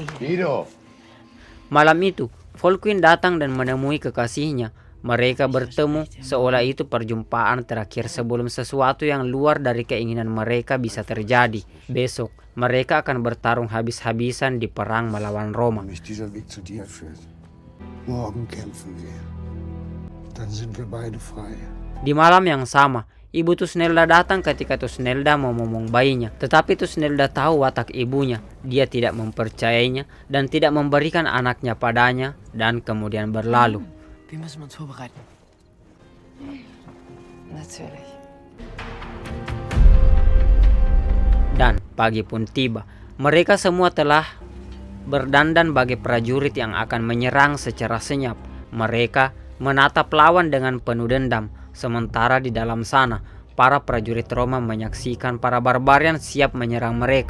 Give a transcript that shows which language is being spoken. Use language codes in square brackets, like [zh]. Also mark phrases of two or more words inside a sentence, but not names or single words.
[id] Malam itu, Volquin datang dan menemui kekasihnya. Mereka bertemu seolah itu perjumpaan terakhir sebelum sesuatu yang luar dari keinginan mereka bisa terjadi. Besok, mereka akan bertarung habis-habisan di perang melawan Roma. [de] Dieser Weg zu dir führt. Morgen kämpfen wir. Dann sind wir beide frei. [id] Di malam yang sama, ibu Tusnelda datang ketika Tusnelda mau memomong bayinya. Tetapi Tusnelda tahu watak ibunya. Dia tidak mempercayainya dan tidak memberikan anaknya padanya dan kemudian berlalu. [de] Wir müssen uns vorbereiten. Natürlich. [id] Dan pagi pun tiba. Mereka semua telah berdandan bagi prajurit yang akan menyerang secara senyap. Mereka menatap lawan dengan penuh dendam. Sementara di dalam sana, para prajurit Roma menyaksikan para barbarian siap menyerang mereka.